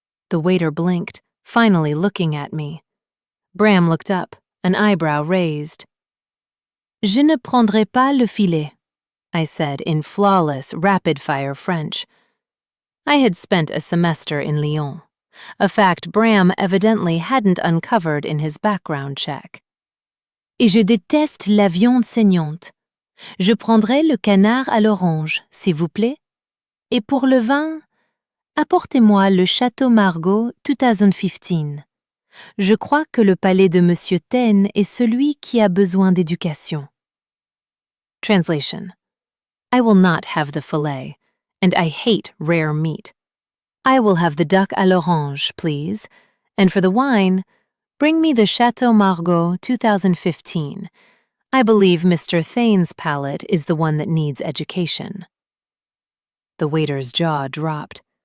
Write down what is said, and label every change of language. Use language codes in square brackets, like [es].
[en] The waiter blinked, finally looking at me. Bram looked up, an eyebrow raised. [fr] "Je ne prendrai pas le filet," [en] I said in flawless, rapid-fire French. I had spent a semester in Lyon, a fact Bram evidently hadn't uncovered in his background check. [fr] "Et je déteste la viande saignante. Je prendrai le canard à l'orange, s'il vous plaît. Et pour le vin, apportez-moi le Château Margaux 2015. Je crois que le palais de Monsieur Thane est celui qui a besoin d'éducation." [en] Translation: I will not have the filet, and I hate rare meat. I will have the duck à l'orange, please, and for the wine, bring me the Château Margaux 2015. I believe Mr. Thane's palate is the one that needs education. The waiter's jaw dropped.